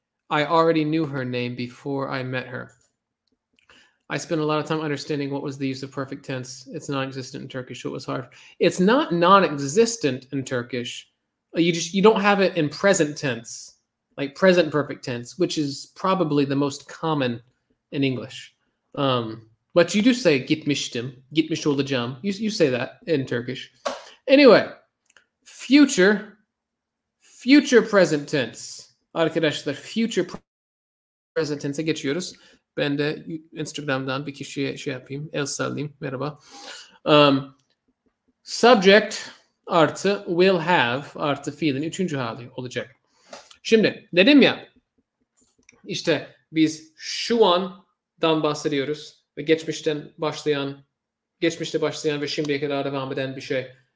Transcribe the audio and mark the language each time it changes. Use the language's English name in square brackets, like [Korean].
[English] I already knew her name before I met her. I spent a lot of time understanding what was the use of perfect tense. It's non-existent in Turkish, so it was hard. It's not non-existent in Turkish. You don't have it in present tense, like present perfect tense, which is probably the most common in English. But you do say [Turkish] gitmiştim, gitmiş olacağım. [English] You say that in Turkish. Anyway, future present tense. [Turkish] Arkadaşlar future present tense'e geçiyoruz. Ben de Instagram'dan bir kişiye şey yapayım. El sallayayım. Merhaba. Subject artı will have artı fiilin 3. hali olacak. Şimdi dedim ya işte biz şu andan bahsediyoruz ve geçmişte başlayan ve şimdiye kadar devam eden bir şey.